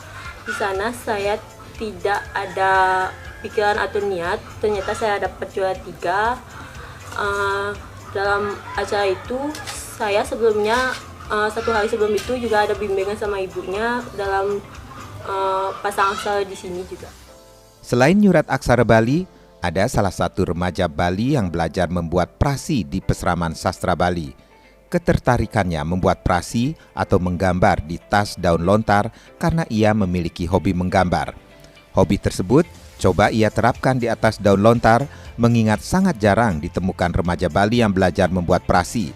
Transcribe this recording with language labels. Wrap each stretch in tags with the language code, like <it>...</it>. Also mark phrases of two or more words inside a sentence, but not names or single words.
<id>Di sana saya tidak ada pikiran atau niat, ternyata saya dapat juara 3. Dalam acara itu saya sebelumnya 1 hari sebelum itu juga ada bimbingan sama ibunya dalam pasang aksara di sini juga. Selain nyurat aksara Bali, ada salah satu remaja Bali yang belajar membuat prasi di Pesraman Sastra Bali. Ketertarikannya membuat prasi atau menggambar di tas daun lontar karena ia memiliki hobi menggambar. Hobi tersebut coba ia terapkan di atas daun lontar, mengingat sangat jarang ditemukan remaja Bali yang belajar membuat prasi.</id>